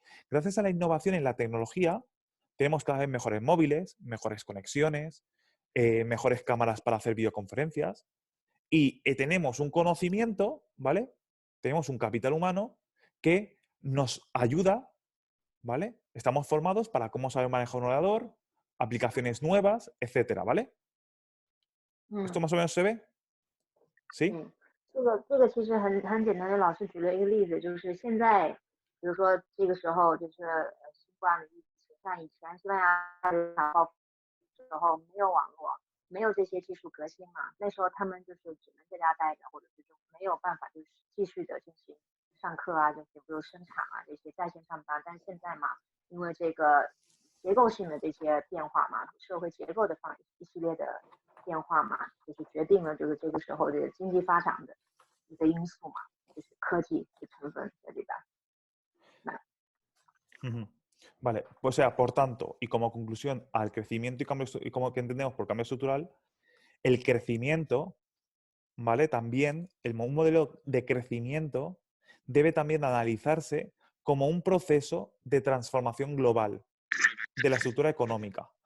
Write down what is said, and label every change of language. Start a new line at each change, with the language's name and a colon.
Spanish: Gracias a la innovación en la tecnología, tenemos cada vez mejores móviles, mejores conexiones, mejores cámaras para hacer videoconferencias y tenemos un conocimiento, ¿vale? Tenemos un capital humano que nos ayuda, ¿vale? Estamos formados para cómo saber manejar un ordenador, aplicaciones nuevas, etcétera, ¿vale? ¿Esto más o menos se ve? ¿Sí?
Chinese: 这个其实很简单的，老师举了一个例子，就是现在，比如说这个时候就是新冠的疫情，像以前西班牙的爆发的时候没有网络，没有这些技术革新嘛，那时候他们就是只能在家待着，或者是就没有办法就是继续的进行上课啊，这些比如生产啊这些在线上班，但是现在嘛，因为这个结构性的这些变化嘛，社会结构的一系列的变化嘛，就是决定了就是这个时候这个经济发展的一个因素嘛，就是科技的成分在里边。 Ujú.
Spanish: Vale, o sea, por tanto, y como conclusión al crecimiento y como que entendemos por cambio estructural, el crecimiento, ¿vale? También, un modelo de crecimiento debe también analizarse como un proceso de transformación global de la estructura económica.